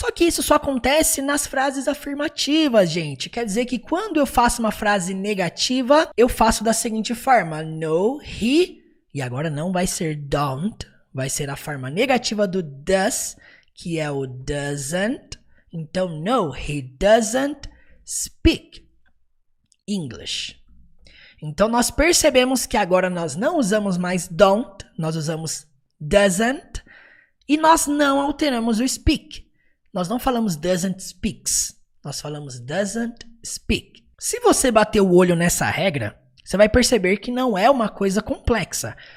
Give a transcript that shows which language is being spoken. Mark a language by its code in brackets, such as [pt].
[pt] Só que isso só acontece nas frases afirmativas, gente. Quer dizer que quando eu faço uma frase negativa, eu faço da seguinte forma: no, he, e agora não vai ser don't, vai ser a forma negativa do does, que é o doesn't. Então, [en] no, he doesn't speak English. [pt] Então, nós percebemos que agora nós não usamos mais don't, nós usamos doesn't, e nós não alteramos o speak. Nós não falamos doesn't speaks, nós falamos doesn't speak. Se você bater o olho nessa regra, você vai perceber que não é uma coisa complexa.